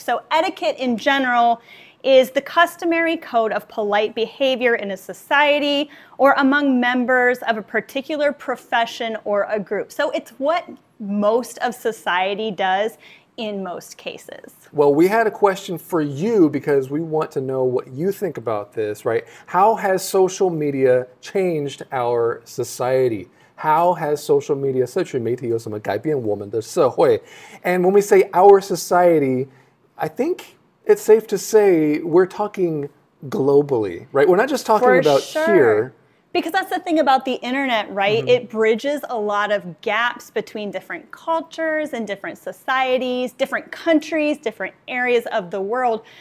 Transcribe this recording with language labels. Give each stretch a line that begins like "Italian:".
English: So etiquette in general is the customary code of polite behavior in a society or among members of a particular profession or a group. So it's what most of society does in most cases. Well, we had a question for you because we want to know what you think about this, right? How has social media changed our society? How has social media,
Chinese: 社群媒体有什么改变我们的社会?
English: And when we say our society, I think it's safe to say we're talking globally, right? We're not just talking about here. Because that's the thing about the internet, right? It bridges a lot of gaps between different cultures and different societies, different countries, different areas of the world.